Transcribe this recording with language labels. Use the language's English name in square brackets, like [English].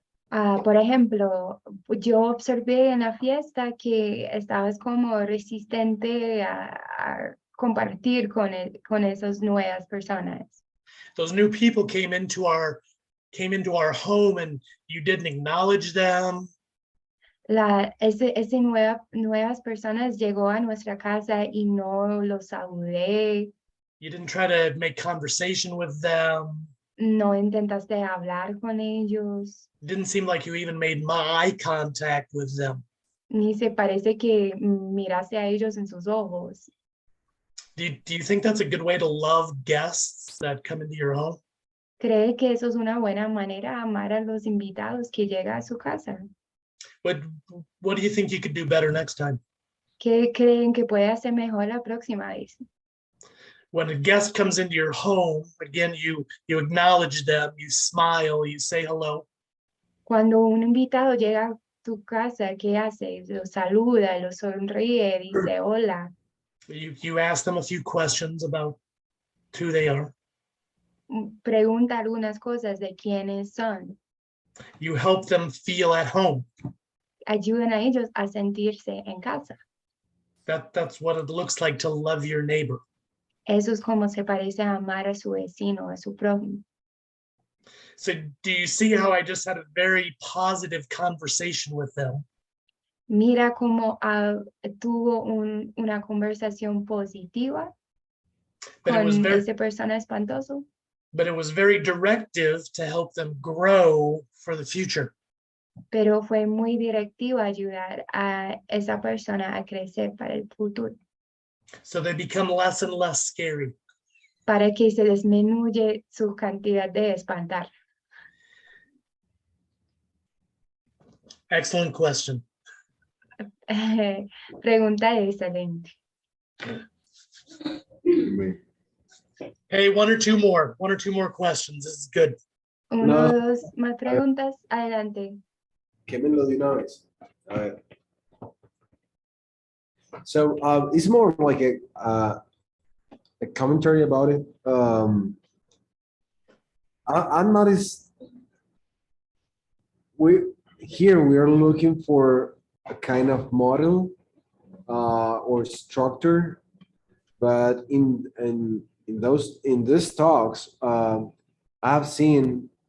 [Spanish] Por ejemplo, yo observé en la fiesta que estabas como resistente a compartir con esas nuevas personas. [English] Those new people came into our home and you didn't acknowledge them. [Spanish] Ese nuevas personas llegó a nuestra casa y no los saludé. [English] You didn't try to make conversation with them. [Spanish] No intentaste hablar con ellos. [English] Didn't seem like you even made eye contact with them. [Spanish] Ni se parece que miraste a ellos en sus ojos. [English] Do you think that's a good way to love guests that come into your home? [Spanish] ¿Cree que eso es una buena manera de amar a los invitados que llega a su casa? [English] What do you think you could do better next time? [Spanish] ¿Qué creen que puede hacer mejor la próxima vez? [English] When a guest comes into your home, again, you acknowledge them, you smile, you say hello. [Spanish] Cuando un invitado llega a tu casa, ¿qué hace? Lo saluda, lo sonríe, dice hola. [English] You ask them a few questions about who they are. [Spanish] Pregunta algunas cosas de quiénes son. [English] You help them feel at home. [Spanish] Ayudan a ellos a sentirse en casa. [English] That's what it looks like to love your neighbor. [Spanish] Eso es como se parece a amar a su vecino, a su prójimo. [English] So do you see how I just had a very positive conversation with them? [Spanish] Mira cómo tuvo una conversación positiva [English] But it was [Spanish] con [English] very, [Spanish] esa persona espantoso, [English] but it was very directive to help them grow for the future. [Spanish] pero fue muy directivo ayudar a esa persona a crecer para el futuro, [English] So they become less and less scary. [Spanish] para que se disminuye su cantidad de espantar. [English] Excellent question. [Spanish] Pregunta excelente. [English] Hey, one or two more questions. This is good. [Spanish] Uno, No. dos, más preguntas, adelante. Quémelo de una vez. A ver. [English] So it's more like a commentary about it. I'm not as we are looking for a kind of model or structure, but in these talks, I've seen